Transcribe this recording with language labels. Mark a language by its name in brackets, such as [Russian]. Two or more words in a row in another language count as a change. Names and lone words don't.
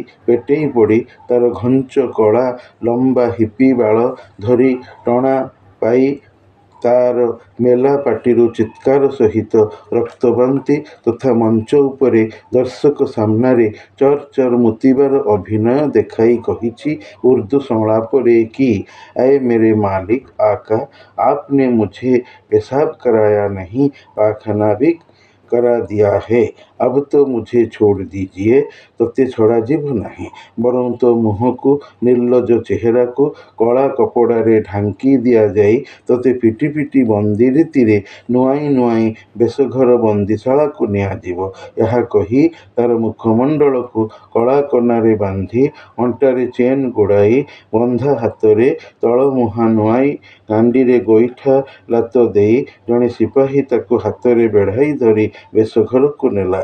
[Odia] ପେଟେଇ ପଡ଼ି ତାର ଘଞ୍ଚ କଳା ଲମ୍ବା ହିପି ବାଳ ଧରି ଟଣା ପାଇ ତାର ମେଲା ପାଟିରୁ ଚିତ୍କାର ସହିତ ରକ୍ତବାନ୍ତି ତଥା ମଞ୍ଚ ଉପରେ ଦର୍ଶକ ସାମ୍ନାରେ ଚର୍ ଚର୍ ମୁତିବାର ଅଭିନୟ ଦେଖାଇ କହିଛି ଉର୍ଦ୍ଦୁ ସଂଳାପରେ କି [Urdu] "اے میرے مالک آقا، آپ نے مجھے پیشاب کرایا نہیں، پاخانہ بھی کرا دیا ہے، اب تو مجھے چھوڑ دیجیے. [Odia] ତୋତେ ଛଡ଼ାଯିବ ନାହିଁ, ବରଂ ତୋ ମୁହଁକୁ ନିର୍ଲଜ୍ଜ ଚେହେରାକୁ କଳା କପଡ଼ାରେ ଢାଙ୍କି ଦିଆଯାଇ ତୋତେ ପିଟି ପିଟି ବନ୍ଦୀ ରୀତିରେ ନୁଆଇଁ ନୁଆଇଁ ବେଶଘର ବନ୍ଦୀଶାଳାକୁ ନିଆଯିବ। ଏହା କହି ତାର ମୁଖମଣ୍ଡଳକୁ କଳା କନାରେ ବାନ୍ଧି ଅଣ୍ଟାରେ ଚେନ୍ ଗୁଡ଼ାଇ ବନ୍ଧା ହାତରେ ତଳମୁହାଁ ନୁଆଇଁ ଗାଣ୍ଡିରେ ଗୋଇଠା ଲାତ ଦେଇ ଜଣେ ସିପାହୀ ତାକୁ ହାତରେ ବେଢ଼ାଇ ଧରି ବେଶଘରକୁ ନେଲା।